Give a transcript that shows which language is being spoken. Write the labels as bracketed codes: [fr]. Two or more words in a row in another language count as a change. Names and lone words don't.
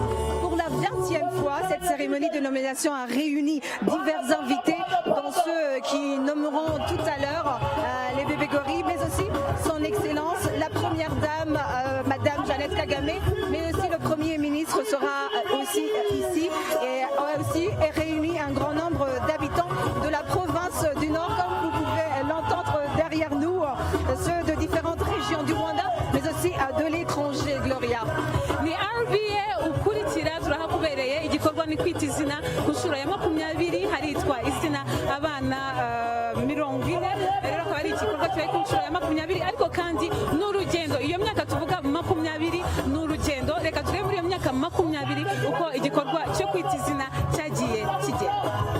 [fr] Pour la 20e fois, cette cérémonie de nomination a réuni divers invités, dont ceux qui nommeront tout à l'heure les bébés gorilles, mais aussi son Excellence, la Première Dame, Madame Jeannette Kagame, mais aussi le Premier ministre sera aussi ici et aussi réuni un grand nombre d'habitants de la province du Nord, comme vous pouvez l'entendre derrière nous, ceux de différentes régions du Rwanda, mais aussi de l'étranger, Gloria. [rw] Ni RBA ukurikira turahakubereye igikorwa ni Kwita Izina ku nshuro ya 20 haritwa izina abana 40 rero akaba ari igikorwa cyo ku nshuro ya 20 ariko kandi n'urugendo iyo myaka tuvuga 20 n'urugendo reka turebe muri iyo myaka 20 uko igikorwa cyo Kwita Izina cyagiye kigera